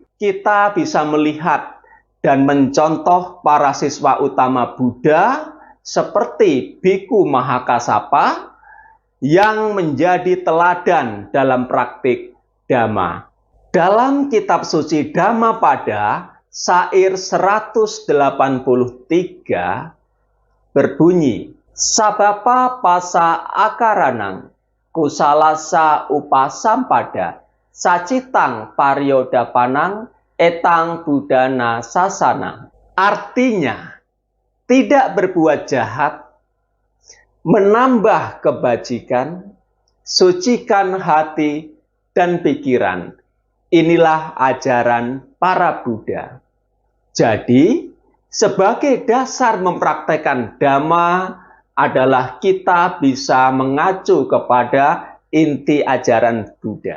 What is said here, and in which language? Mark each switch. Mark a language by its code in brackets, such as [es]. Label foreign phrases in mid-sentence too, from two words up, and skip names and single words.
[id] Kita bisa melihat dan mencontoh para siswa utama Buddha seperti Biku Mahakasapa yang menjadi teladan dalam praktik Dhamma. Dalam kitab suci Dhammapada, syair 183 berbunyi, [pi] Sabapa pasa akaranang kusalasa upasampada sacitang paryodapanang etang budana sasana. [id] Artinya, tidak berbuat jahat, menambah kebajikan, sucikan hati dan pikiran. Inilah ajaran para Buddha. Jadi, sebagai dasar mempraktekkan Dhamma adalah kita bisa mengacu kepada inti ajaran Buddha.